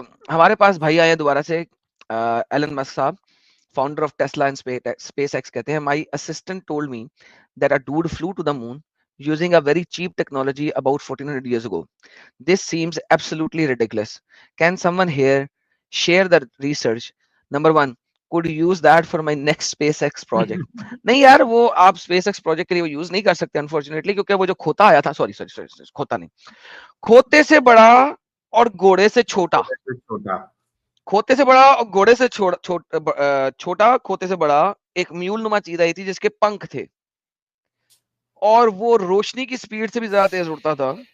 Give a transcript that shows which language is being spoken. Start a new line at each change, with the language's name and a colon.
Hindi: हमारे पास भाई आए दोबारा से,
English: Elon Musk साहब, founder of Tesla and SpaceX,
Hindi: कहते हैं
English: My assistant told me that a dude flew to the moon using a very cheap technology about 1400 years ago. This seems absolutely ridiculous. Can someone here share the research? Number one, could use that for my next SpaceX project.
Hindi: नहीं यार, वो आप SpaceX project के लिए वो use नहीं कर सकते अनफॉर्चुनेटली, क्योंकि वो जो खोता आया था, सॉरी खोता नहीं, खोते से बड़ा और घोड़े से छोटा, खोते से बड़ा और घोड़े से छोटा, खोते से बड़ा एक म्यूल नुमा चीज आई थी जिसके पंख थे, और वो रोशनी की स्पीड से भी ज्यादा तेज उड़ता था।